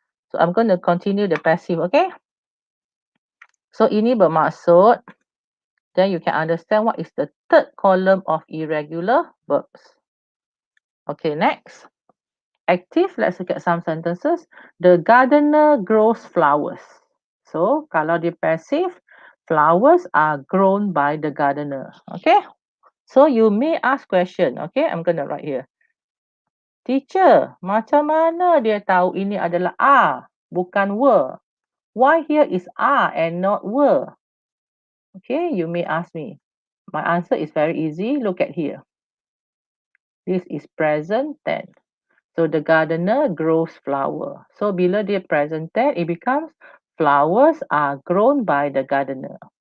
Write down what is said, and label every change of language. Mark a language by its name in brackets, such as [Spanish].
[English] So I'm going to continue the passive, okay? So [Malay] ini bermaksud, [English] then you can understand what is the third column of irregular verbs. Okay, next. Active, let's look at some sentences. The gardener grows flowers. So, [Malay] kalau dia [English] passive, flowers are grown by the gardener. Okay? So, you may ask question. Okay, I'm going to write here. [Malay] Teacher, macam mana dia tahu ini adalah are, bukan were? [English] Why here is are and not were? Okay, you may ask me. My answer is very easy. Look at here. This is present tense. So the gardener grows flower. So [Malay] bila dia [English] present tense, it becomes flowers are grown by the gardener.